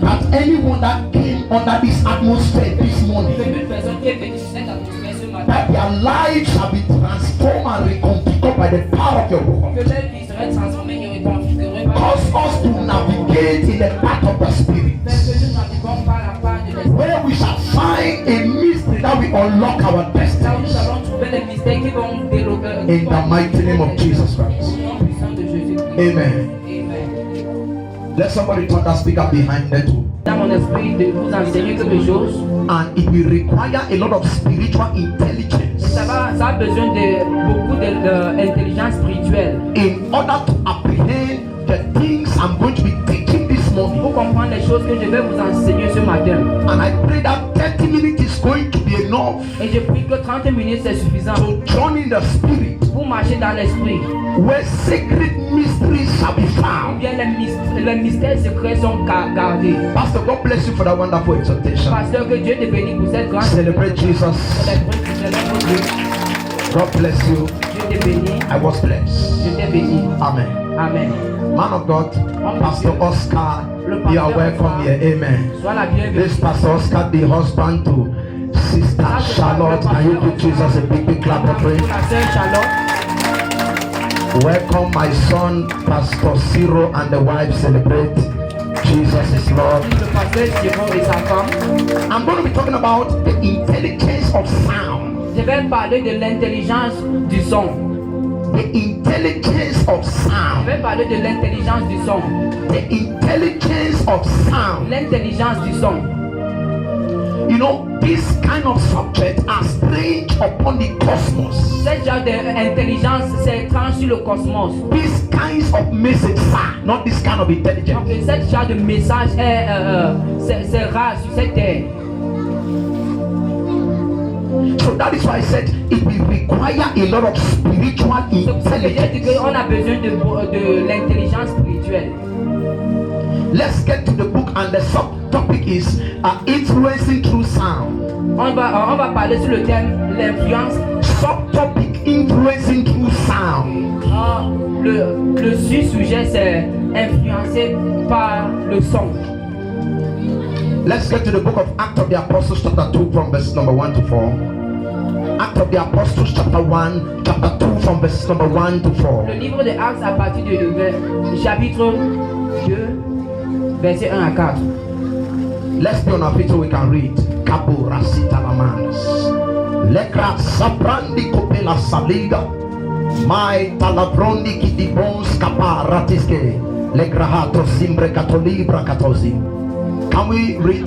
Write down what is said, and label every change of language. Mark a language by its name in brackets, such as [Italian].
[English] That anyone that came under this atmosphere this morning, [French] Que toute personne qui est venue sur cette atmosphère ce matin, [English] that their lives shall be transformed and reconfigured by the power of your word. [French] que leur vie serait transformée et reconfigurée par [English] Cause us to navigate in the path of the Spirit, [French] Père, que nous naviguons par la part de l'Esprit. [English] where we shall find a mystery that will unlock our [French] Là où nous [English] destinies. [French] allons trouver les mystères qui vont développer. [English] In the mighty name of Jesus Christ. [French] Au nom puissant de Jésus-Christ. [English] Amen. [French] Amen. [English] Let somebody turn that speaker behind them too. [French] Dans mon esprit de vous enseigner quelque chose. [English] And it will require a lot of spiritual intelligence [French] Ça a besoin de beaucoup d'intelligence spirituelle [English] in order to apprehend the things I'm going to be teaching this morning. [French] pour comprendre les choses que je vais vous enseigner ce matin. [English] And I pray that 30 minutes is going to be enough [French] Et je prie que 30 minutes c'est suffisant [English] to join in the Spirit, [French] pour marcher dans l'esprit. [English] where secret mysteries shall be [French] Ou [English] found. [French] bien les mystères secrets sont gardés. [English] Pastor, God bless you for that wonderful exhortation. [French] Pasteur, que Dieu te bénisse pour cette grande [English] Celebrate Jesus. [French] célèbre Dieu. [English] God bless you. [French] Dieu te bénisse. [English] I was blessed. [French] Je t'ai béni. [English] Amen. [French] Amen. [English] Man of God, Pastor Oscar, you are welcome here. Amen. [French] Sois la bienvenue. [English] This Pastor Oscar, the husband to Sister Charlotte. Can you give Jesus a big clap of praise? [French] Pour la sœur Charlotte. [English] Welcome my son, Pastor Ciro, and the wife. Celebrate Jesus is Lord. [French] Le pasteur Simon et sa femme. [English] I'm going to be talking about the intelligence of sound. [French] Je vais parler de l'intelligence du son. [English] The intelligence of [French] Je [English] sound. [French] vais parler de l'intelligence du son. [English] The intelligence of sound. [French] L'intelligence du son. [English] You know, this kind of subject are strange upon the cosmos. [French] Ce genre d'intelligence, c'est étrange sur le cosmos. [English] These kinds of messages are not this kind of [French] Donc, [English] intelligence. [French] ce genre de message c'est rare sur cette terre. [English] So that is why I said it will require a lot of spiritual [French] C'est pour ça que j'ai dit [English] intelligence. [French] qu'on a besoin de l'intelligence spirituelle. [English] Let's get to the book, and the subtopic is influencing through sound. [French] On va parler sur le thème l'influence. [English] Subtopic influencing through sound. [French] Le sujet c'est influencé par le son. [English] Let's get to the book of Acts of the Apostles chapter 2 from verse number 1 to 4. Acts of the Apostles chapter 1, chapter 2 from verse number 1 to 4. [French] Le livre de Actes à partir du chapitre 2, verset 1 à 4. [English] Let's be on our feet so we can read. Kabura Sitalamanas. Lekra Sabrandi Kopela Saliga. Mai Talabrondi Kidibons Kaparatiske. Lekrahato Simbre Katolibra Katosi. Can we read?